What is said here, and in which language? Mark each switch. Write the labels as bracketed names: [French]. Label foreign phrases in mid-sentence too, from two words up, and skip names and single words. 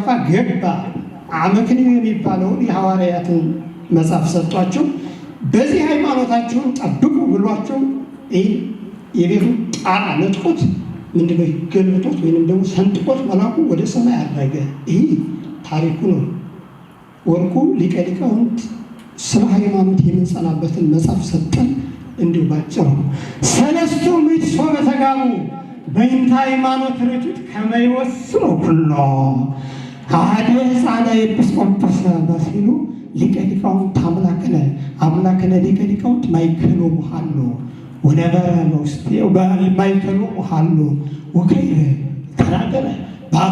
[Amharic] ገባ። አመክንዮ የሚባለውን የሐዋርያትን መጽሐፍ ሰጧቸው። በዚህ ሃይማኖታቸውን ጠብቁ ብሏቸው የቤቱን ጣራ ነጥቆት ምንድነው ገልብጦት ወይንም ደግሞ ሰንጥቆት መልአኩ ወደ ሰማይ አድረገ። ይህ ታሪኩ ነው። ወርቁ ሊቀ ሊቃውንት ስለ ሃይማኖት የምንጸናበትን መጽሐፍ ሰጠን። እንዲሁ ባጭሩ [Geez] ሰለስቱ ምዕት ሶበ ተጋቡ በእንተ ሃይማኖት ርቱዕ ከመ ይወስኑ ኩሎ አሐደ ሕፃነ ኤጲስቆጶስ በሲሉ ሊቀ ሊቃውንት አምላክነ ሊቀ ሊቃውንት ማእከሎሙ ሀሎ ወነበረ በውስቴቱ ማእከሎሙ ሀሎ ወከይረ ተናገረ በአፈ